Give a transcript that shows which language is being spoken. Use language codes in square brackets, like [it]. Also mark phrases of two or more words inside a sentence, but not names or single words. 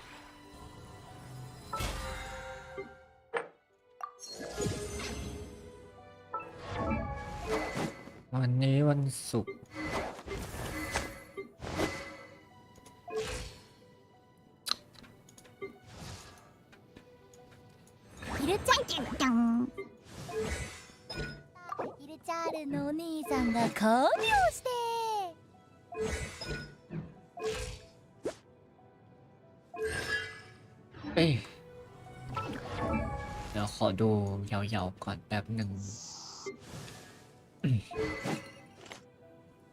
[th] วันนี้วันศุกร์ [ja] ヒルチャンちゃん。ヒルチャールのお兄さんが看病して。 [th] เอ้ยเดี๋ยวขอดูยาวๆก่อนแป๊บหนึ่ง